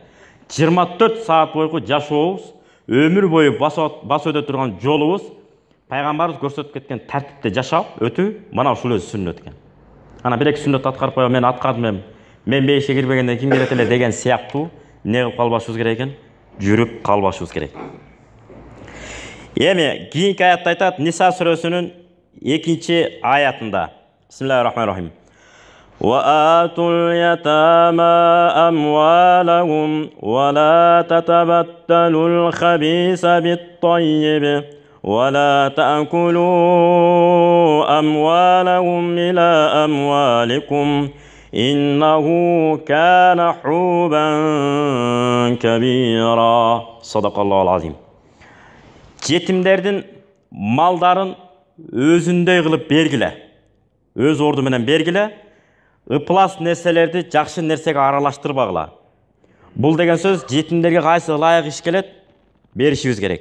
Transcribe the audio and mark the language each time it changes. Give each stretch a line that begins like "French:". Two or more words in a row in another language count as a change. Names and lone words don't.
Kyrgyz: 24 саат бойку жашообуз, өмүр бою басып өтө турган жолубуз пайгамбарыбыз көрсөтүп кеткен тартипте жашап өтүү мына ушул өзү сүннөт экен. Ана бир эки сүннөт аткарып коё, мен аткардым, мен бейишке кирбегенде ким келет эле деген сыяктуу не кылып калбашыбыз керек экен? Жүрүп калбашыбыз керек. Эми кийинки аятта айтат, Ниса сүрөсүнүн 2-аятында.
Arabic: بسم الله الرحمن الرحيم. وآتوا اليتامى أموالهم ولا تتبدلوا الخبيث بالطيب ولا تأكلوا أموالهم إلى أموالكم إنه كان حوبا كبيرا صدق الله العظيم.
Kyrgyz: Жетимдердин малдарын өзүндөй кылып бергиле. Өз орду менен бергиле. Ыплас нерселерди жакшы нерсеге аралаштырбагыла. Бул деген сөз жетимдерге кайсы ылайык иш келет, беришибиз керек.